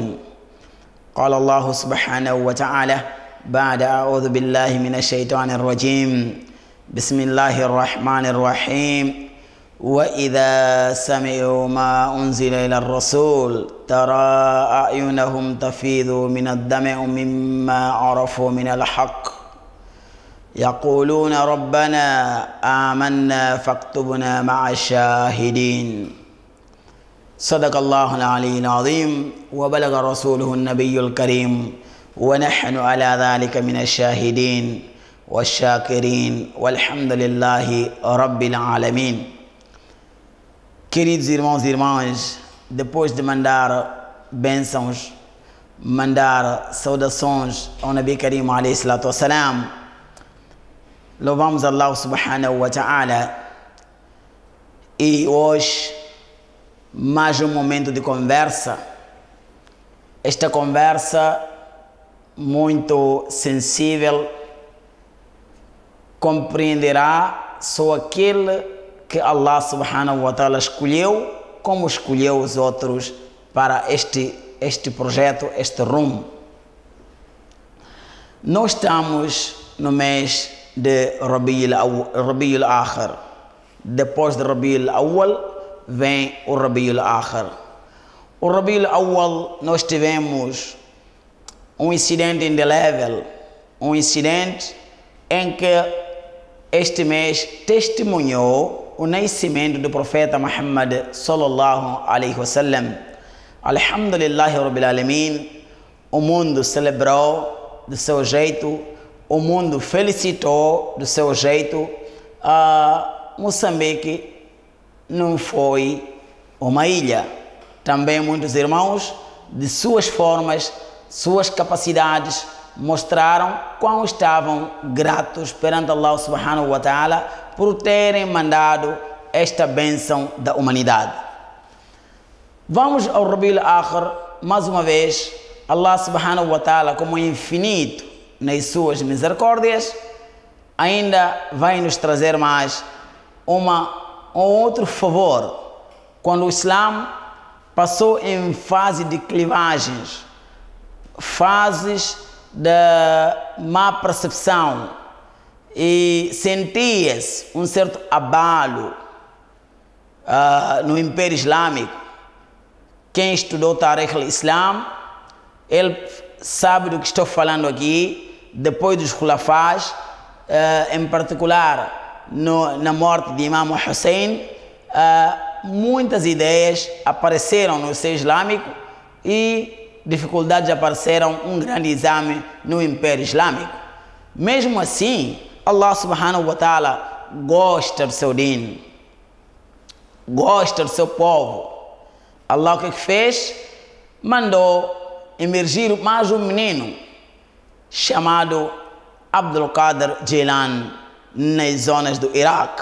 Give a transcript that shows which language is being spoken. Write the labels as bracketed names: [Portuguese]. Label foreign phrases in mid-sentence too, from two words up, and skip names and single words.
[Arabic] قال الله سبحانه وتعالى بعد أعوذ بالله من الشيطان الرجيم بسم الله الرحمن الرحيم وإذا سمعوا ما أنزل إلى الرسول ترى أعينهم تفيض من الدمع مما عرفوا من الحق يقولون ربنا آمنا فاكتبنا مع الشاهدين. صدق الله العلي العظيم وبلغ رسوله النبي الكريم ونحن على ذلك من الشاهدين والشاكرين والحمد لله رب العالمين. [Portuguese] Queridos irmãos e irmãs, depois de mandar bênçãos, mandar saudações ao [Arabic] نبي كريم عليه الصلاة والسلام, [Portuguese] louvamos [Arabic] الله سبحانه وتعالى [Portuguese] e hoje mais um momento de conversa. Esta conversa muito sensível compreenderá só aquele que [Arabic] الله سبحانه وتعالى [Portuguese] escolheu, como escolheu os outros para este projeto, este rumo. Nós estamos no mês de Rabiul Akhir. Depois de Rabiul Awwal vem o Rabiul Akhir. O Rabiul Awwal nós tivemos um incidente indelével, um incidente em que este mês testemunhou o nascimento do profeta Muhammad [Arabic] صلى الله عليه وسلم. الحمد لله رب العالمين. [Portuguese] O mundo celebrou do seu jeito, o mundo felicitou do seu jeito. Moçambique não foi uma ilha. Também muitos irmãos, de suas formas, suas capacidades, mostraram quão estavam gratos perante [Arabic] الله سبحانه وتعالى [Portuguese] por terem mandado esta bênção da humanidade. Vamos ao Rabiul Akhir, mais uma vez, [Arabic] الله سبحانه وتعالى, [Portuguese] como infinito nas suas misericórdias, ainda vai nos trazer mais um outro favor. Quando o Islã passou em fase de clivagens, fases da má percepção, e sentia-se um certo abalo no Império Islâmico. Quem estudou [Arabic] تاريخ الإسلام, [Portuguese] ele sabe do que estou falando aqui. Depois dos Khulafás, em particular na morte de Imam Hussein, muitas ideias apareceram no seio islâmico e dificuldades apareceram, um grande exame no Império Islâmico. Mesmo assim, [Arabic] الله سبحانه وتعالى [Portuguese] gosta do seu din, gosta do seu povo. Allah o que fez? Mandou emergir mais um menino chamado Abdul Qadir Jilani nas zonas do Iraque.